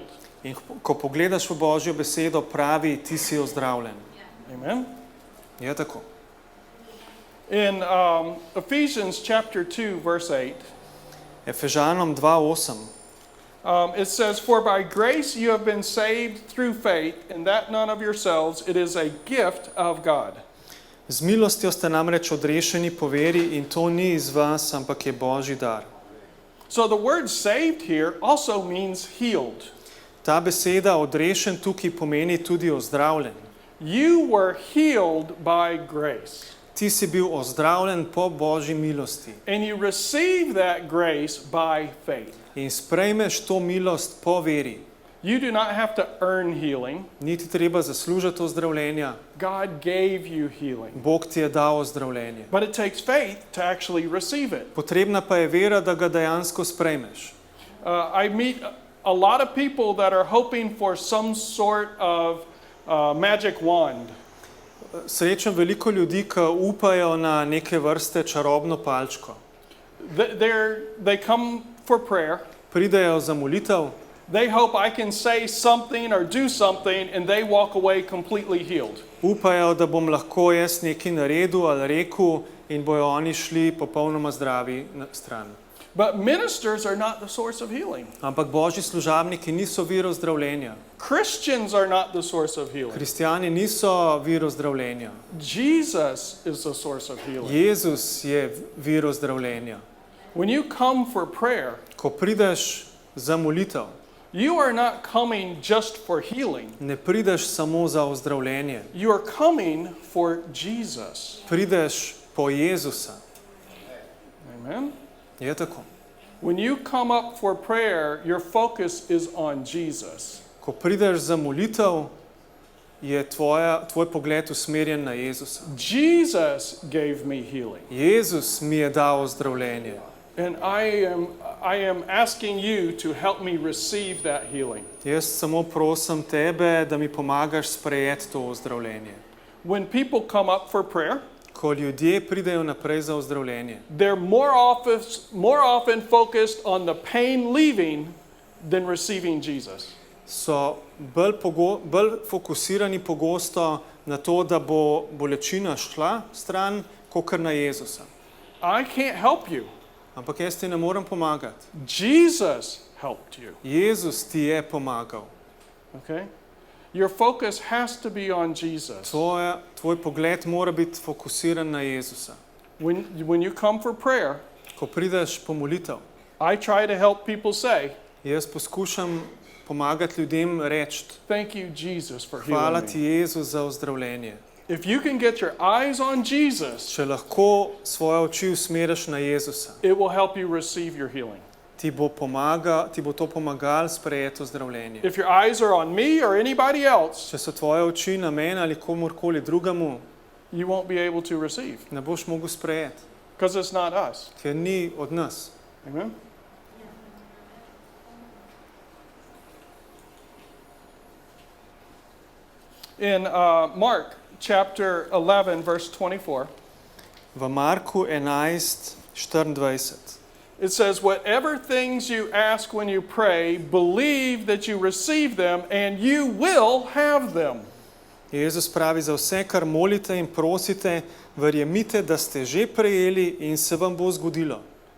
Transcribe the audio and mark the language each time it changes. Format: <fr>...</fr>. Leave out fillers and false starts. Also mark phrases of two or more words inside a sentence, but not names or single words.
<sl>In ko pogledaš v Božjo besedo, pravi, ti si ozdravljen. Amen? Je tako.</sl> <en>In Ephesians chapter 2, verse 8,</en> <sl>Efežanom 2:8</sl> <en>it says, "For by grace you have been saved through faith, and that none of yourselves, it is a gift of God."</en> <sl>Z milostjo ste namreč odrešeni po veri in to ni iz vas, ampak je Božji dar.</sl> <en>So the word saved here also means healed.</en> <sl>Ta beseda odrešen tukaj pomeni tudi ozdravljen.</sl> <en>You were healed by grace.</en> <sl>Ti si bil ozdravljen po Božji milosti</sl> <en>And you receive that grace by faith.</en> <sl>in sprejmeš to milost po veri.</sl> <en>You do not have to earn healing.</en> <sl>Niti treba zaslužiti ozdravljenja.</sl> <en>God gave you healing.</en> <sl>Bog ti je dal ozdravljenje.</sl> <en>But it takes faith to actually receive it.</en> <sl>Potrebna pa je vera, da ga dejansko sprejmeš.</sl> <en>I meet a lot of people that are hoping for some sort of magic wand.</en> <sl>Srečam veliko ljudi, ki upajo na neke vrste čarobno palčko.</sl> <en>They come for prayer.</en> <sl>Pridejo za molitev,</sl> <en>They hope I can say something or do something and they walk away completely healed.</en> <sl>upajo, da bom lahko jaz nekaj naredil ali rekel in bojo oni šli popolnoma zdravi na stran.</sl> <en>But ministers are not the source of healing.</en> <sl>Ampak Božji služabniki niso vir ozdravljenja.</sl> <en>Christians are not the source of healing.</en> <sl>Kristjani niso vir ozdravljenja.</sl> <en>Jesus is the source of healing.</en> <sl>Jezus je vir ozdravljenja.</sl> <en>When you come for prayer,</en> <sl>Ko prideš za molitev,</sl> <en>you are not coming just for healing.</en> <sl>ne prideš samo za ozdravljenje.</sl> <en>You are coming for Jesus.</en> <sl>Prideš po Jezusa. Amen. Je tako.</sl> <en>When you come up for prayer, your focus is on Jesus.</en> <sl>Ko prideš za molitev, je tvoj pogled usmerjen na Jezusa.</sl> <en>Jesus gave me healing.</en> <sl>Jezus mi je dal ozdravljenje.</sl> <en>And I am asking you to help me receive that healing.</en> <sl>Jaz samo prosim tebe, da mi pomagaš sprejeti to ozdravljenje.</sl> <en>When people come up for prayer,</en> <sl>Ko ljudje pridejo naprej za ozdravljenje,</sl> <en>they're more often focused on the pain leaving than receiving Jesus.</en> <sl>so bolj fokusirani pogosto na to, da bo bolečina šla stran, kakor na Jezusa.</sl> <en>I can't help you.</en> <sl>Ampak jaz ti ne morem pomagati.</sl> <en>Jesus helped you.</en> <sl>Jezus ti je pomagal.</sl> <en>Okay? Your focus has to be on Jesus.</en> <sl>Tvoj pogled mora biti fokusiran na Jezusa.</sl> <en>When you come for prayer,</en> <sl>Ko prideš po molitev,</sl> <en>I try to help people say,</en> <sl>jaz poskušam pomagati ljudem reči,</sl> <en>thank you, Jesus, for</en> <sl>hvala</sl> <en>healing</en> <sl>ti</sl> <en>me.</en> <sl>Jezus za ozdravljenje.</sl> <en>If you can get your eyes on Jesus,</en> <sl>Če lahko svoje oči usmeriš na Jezusa,</sl> <en>it will help you receive your healing.</en> <sl>ti bo to pomagalo sprejeti ozdravljenje.</sl> <en>If your eyes are on me or anybody else,</en> <sl>Če so tvoje oči na mene ali komurkoli drugemu,</sl> <en>you won't be able to receive</en> <sl>ne boš mogel sprejeti,</sl> <en>because it's not us.</en> <sl>ker ni od nas.</sl> <en>Amen? In Mark chapter 11, verse 24,</en> <sl>V Marku 11:24</sl> <en>it says, whatever things you ask when you pray, believe that you receive them and you will have them.</en> <sl>Jezus pravi, za vse, kar molite in prosite, verjemite, da ste že prejeli in se vam bo zgodilo.</sl>